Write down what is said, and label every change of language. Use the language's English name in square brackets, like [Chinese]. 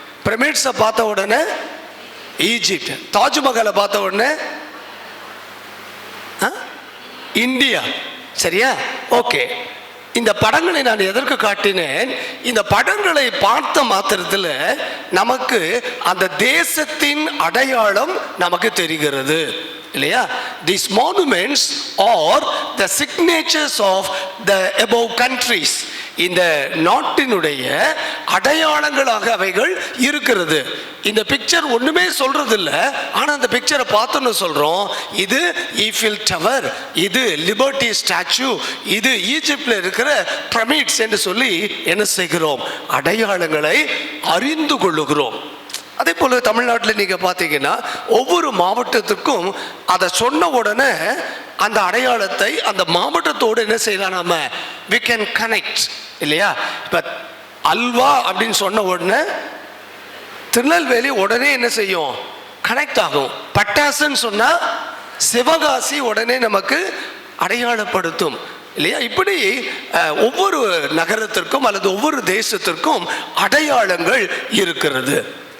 [Tamil] பிரமிட்ஸை பார்த்த உடனே ஈஜிப்ட், தாஜ்மஹாலை பார்த்த உடனே இந்தியா. சரியா? ஓகே. இந்த படங்களை நான் எதற்கு காட்டினேன்? இந்த படங்களை பார்த்த மாத்திரத்தில் நமக்கு அந்த தேசத்தின் அடையாளம் நமக்கு தெரிகிறது இல்லையா? [English] These monuments are the signatures of the above countries. [Tamil] இந்த நாட்டினுடைய அடையாளங்களாக அவைகள் இருக்கிறது. இந்த பிக்சர் ஒண்ணுமே சொல்றது இல்லை, ஆனா அந்த பிக்சரை பார்த்தோன்னு சொல்றோம் இது ஈஃபில் டவர், இது லிபர்ட்டி ஸ்டாச்சு, இது ஈஜிப்ட்ல இருக்கிற பிரமிட்ஸ் என்று சொல்லி என்ன செய்கிறோம்? அடையாளங்களை அறிந்து கொள்ளுகிறோம். அதே போல தமிழ்நாட்டில் நீங்க பார்த்தீங்கன்னா ஒவ்வொரு மாவட்டத்துக்கும் அதை சொன்ன உடனே அந்த அடையாளத்தை அந்த மாவட்டத்தோடு என்ன செய்யலாம்? நாம [English] we can connect [Tamil] இல்லையா? இப்ப அல்வா அப்படின்னு சொன்ன உடனே திருநெல்வேலி உடனே என்ன செய்யும்? கனெக்ட் ஆகும். பட்டாசுன்னு சொன்னா சிவகாசி உடனே நமக்கு அடையாளப்படுத்தும் இல்லையா? இப்படி ஒவ்வொரு நகரத்திற்கும் அல்லது ஒவ்வொரு தேசத்திற்கும் அடையாளங்கள் இருக்கிறது.